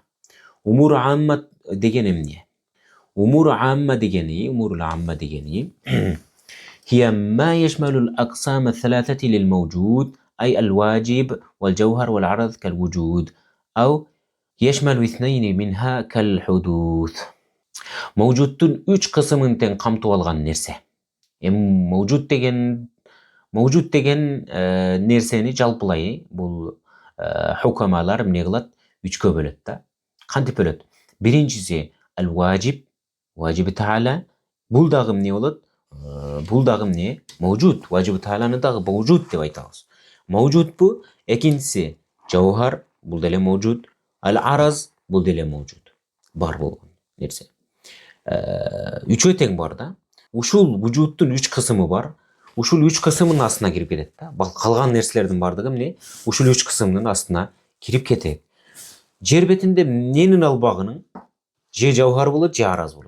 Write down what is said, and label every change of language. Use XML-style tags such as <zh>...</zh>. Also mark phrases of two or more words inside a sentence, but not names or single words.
<ky>Умуру амма деген эмне? Умуру амма дегени</ky> <ar>هي ما يشمل الأقسام الثلاثة للموجود أي الواجب والجوهر والعرض كالوجود أو يشمل اثنين منها كالحدوث.</ar> <ky>Mawjudтун 3 кысымын тең камтып алган нерсе. Эми mawjud деген нерсени жалпылай бул хукамалар эмне кылат? 3кө бөлөт да. Кантип бөлөт? Биринчиси al-wajib,</ky> <ar>واجب تعالى.</ar> <ky>Бул дагы эмне болот? Бул дагы эмне? Mawjud. Важиби тааланы дагы mawjud деп айтабыз. Mawjud бу. Экинчиси жауһар, бул деле mawjud. Al-araz, бул деле mawjud. Бар болгон нерсе. Үчөө тең бар да. Ушул вujudтун 3 кысымы бар. Ушул 3 кысымдын астына кирип кетет да. Калган нерселердин бардыгы эмне? Ушул 3 кысымдын астына кирип кетет. Жер бетинде эмненин албагынын же жауһар болот, же араз болот.</ky>